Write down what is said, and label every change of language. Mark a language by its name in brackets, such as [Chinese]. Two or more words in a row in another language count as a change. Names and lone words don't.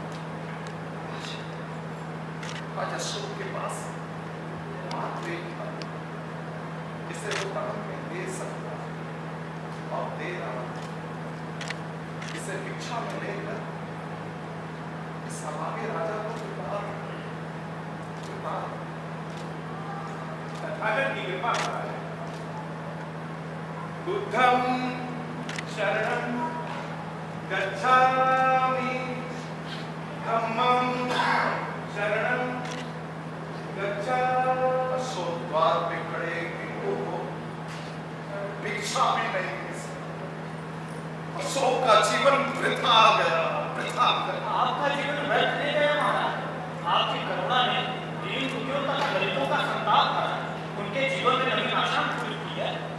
[Hindi] आज अशोक के पास मात्र एक था, इसे वो दान में दे सकता और दे रहा। इसे भिक्षा में लेकर इस अभागे राजा को तथागत की कृपा है। [Pali] बुद्धं शरणं गच्छामि, धम्मं शरणं गच्छामि। [Hindi] अशोक इच्छा भी नहीं थी। अशोक का जीवन वृथा गया, वृथा गया। आपका जीवन व्यर्थ नहीं गया महाराज। आपकी करुणा ने दीन दुखियों तथा गरीबों का संताप करा, उनके जीवन में नवीन आशा पूरी की है।